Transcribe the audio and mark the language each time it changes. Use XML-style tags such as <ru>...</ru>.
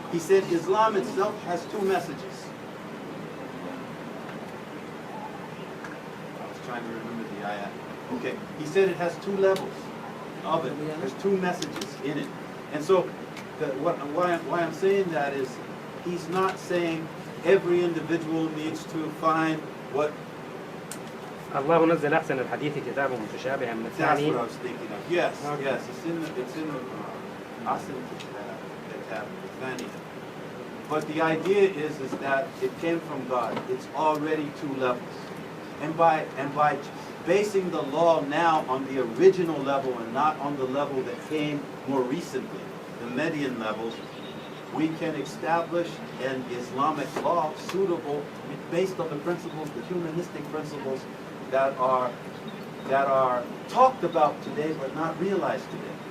<en>He said Islam itself has 2 messages. I was trying to remember the ayat. Okay, he said it has 2 levels of it. There's 2 messages in it. And so, why I'm saying that is, he's not saying every individual needs to find what.</en> <ar>الله نزل أحسن الحديث كتابا متشابها</ar> <en>That's</en> <ar>مثاني.</ar> <en>what I was thinking of. Yes, Okay. yes, it's in the Asim Kitab, Thani. But the idea is that it came from God. It's already 2 levels. And by basing the law now on the original level and not on the level that came more recently, the Median levels, we can establish an Islamic law suitable based on the principles, the humanistic principles that are talked about today but not realized today.</en>